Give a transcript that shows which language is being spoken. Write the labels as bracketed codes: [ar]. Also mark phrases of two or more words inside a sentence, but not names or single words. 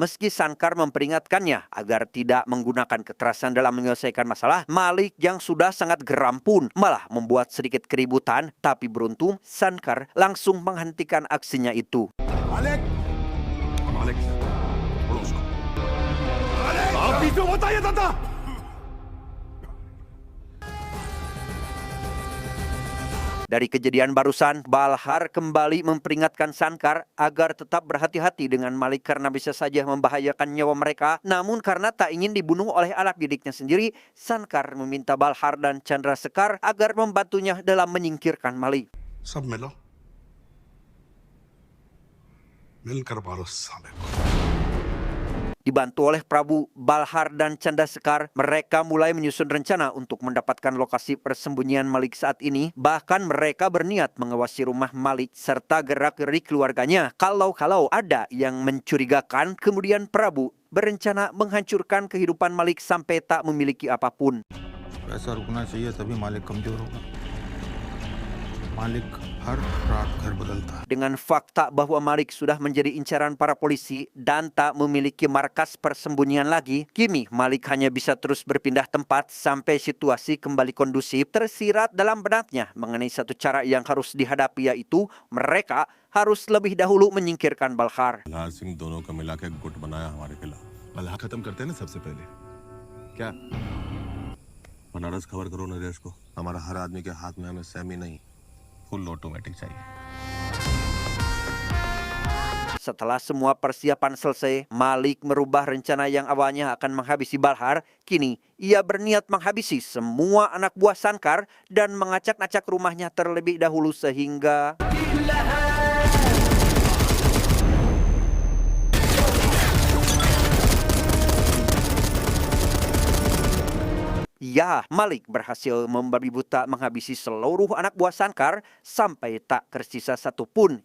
[id] Meski Sankar memperingatkannya agar tidak menggunakan kekerasan dalam menyelesaikan masalah, Malik yang sudah sangat geram pun malah membuat sedikit keributan. Tapi beruntung, Sankar langsung menghentikan aksinya itu. [hi] मालिक मालिक पड़ो उसको बीच में मत आइए दादा। [id] Dari kejadian barusan, Balhar kembali memperingatkan Sankar agar tetap berhati-hati dengan Malik karena bisa saja membahayakan nyawa mereka. Namun karena tak ingin dibunuh oleh anak didiknya sendiri, Sankar meminta Balhar dan Chandra Sekar agar membantunya dalam menyingkirkan Malik. [hi] सब मिलो, मिलकर मारो साले को। [id] Dibantu oleh Prabu, Balhar, dan Chandra Sekar, mereka mulai menyusun rencana untuk mendapatkan lokasi persembunyian Malik saat ini. Bahkan mereka berniat mengawasi rumah Malik serta gerak-gerik keluarganya. Kalau ada yang mencurigakan, kemudian Prabu berencana menghancurkan kehidupan Malik sampai tak memiliki apapun. [hi] पैसा रुकना चाहिए तभी मालिक कमजोर होगा। मालिक हर रात घर बदलता है। [id] Dengan fakta bahwa Malik sudah menjadi incaran para polisi dan tak memiliki markas persembunyian lagi, kini Malik hanya bisa terus berpindah tempat sampai situasi kembali kondusif. Tersirat dalam benaknya mengenai satu cara yang harus dihadapi, yaitu mereka harus lebih dahulu menyingkirkan Balhar. [hi] मल्हार सिंह दोनों का मिला के गुट बनाया हमारे खिलाफ। मल्हार खत्म करते हैं ना सबसे पहले। क्या बनारस खबर करो नरेश को, हमारा हर आदमी के हाथ में हमें सेमी नहीं, [en] full automatic [hi] चाहिए। [id] Setelah semua persiapan selesai, Malik merubah rencana yang awalnya akan menghabisi Balhar. Kini ia berniat menghabisi semua anak buah Sankar dan mengacak-acak rumahnya terlebih dahulu sehingga ya, Malik berhasil membabi buta menghabisi seluruh anak buah Sankar sampai tak tersisa satu pun.